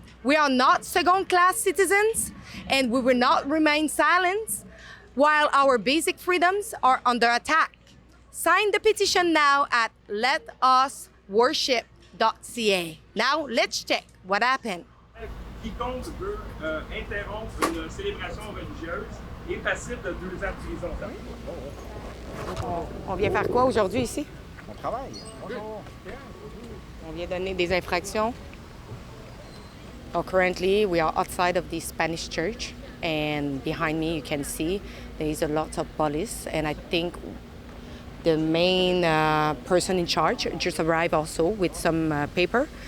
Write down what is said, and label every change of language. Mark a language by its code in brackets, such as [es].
[en] We are not second-class citizens, and we will not remain silent while our basic freedoms are under attack. Sign the petition now at letusworship.ca. Now, let's check what happened. [fr] Quiconque veut interrompre une célébration religieuse est passible de 2 ans de prison. On vient faire quoi aujourd'hui ici? On travaille. On vient donner des infractions. [en] Currently, we are outside of the Spanish church And behind me, you can see there is a lot of police. And I think the main person in charge just arrived also with some paper.